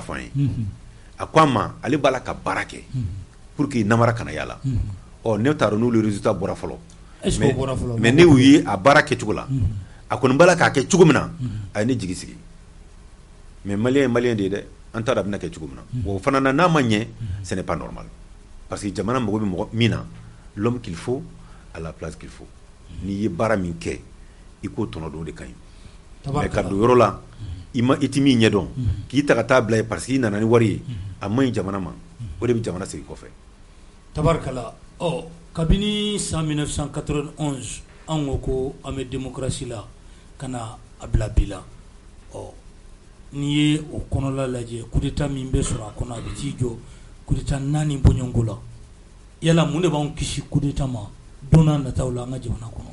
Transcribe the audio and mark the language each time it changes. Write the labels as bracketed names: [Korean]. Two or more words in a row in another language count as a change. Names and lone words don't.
[Bambara] fɔ an ye a ko an ma ale b'a la ka baara kɛ [French] pour que [Bambara] namara kana y'a la ɔ ne t'a dɔn n'olu résultat bɔra fɔlɔ mais ne y'u ye a baara kɛcogo la a kɔni b'a la k'a kɛ cogo min na a ye ne jigi sigi mais malien ye malien de ye dɛ an t'a dɔn a bɛna kɛ cogo min na o fana na n'a ma ɲɛ [French] ce n'est pas normal parce que [Bambara] jamana mago bɛ mɔgɔ min na [French] l'homme qu'il faut à la place qu'il faut [Bambara] n'i ye baara min kɛ i k'o tɔnɔ don o de ka ɲi mais ka don yɔrɔ la i ti min ɲɛ dɔn k'i ta ka taa bila ye [French] parce que [Bambara] i nana ni wari ye a man ɲi jamana ma o de bɛ jamana segin kɔfɛ tabarikala kabini san 1991 an ko an bɛ démocratie la ka na a bila bi la n'i ye o kɔnɔla lajɛ [French] coup d'état [Bambara] min bɛ sɔrɔ a kɔnɔ a bɛ t'i jɔ [French] coup d'état [Bambara] 4 bɔɲɔgɔnko la yala mun de b'an kisi [French] coup d'état [Bambara] ma don n'a nataw la an ka jamana kɔnɔ